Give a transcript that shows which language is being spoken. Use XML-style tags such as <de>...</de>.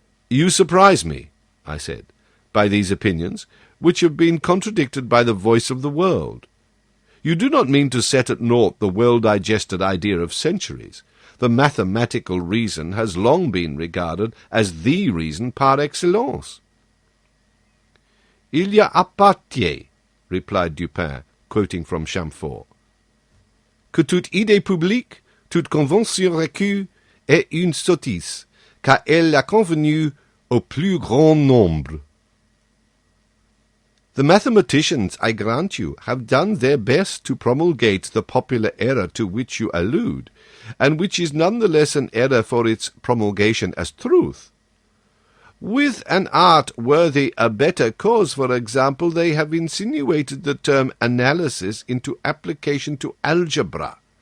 <en>You surprise me, I said, by these opinions, which have been contradicted by the voice of the world. You do not mean to set at naught the well-digested idea of centuries. The mathematical reason has long been regarded as the reason par excellence.</en> <fr>Il y a appartient, replied Dupin, quoting from Chamfort, que toute idée publique, toute convention reçue est une sottise, car elle a convenu au plus grand nombre.</fr> <en>The mathematicians, I grant you, have done their best to promulgate the popular error to which you allude, and which is none the less an error for its promulgation as truth. With an art worthy a better cause, for example, they have insinuated the term analysis into application to algebra.</en>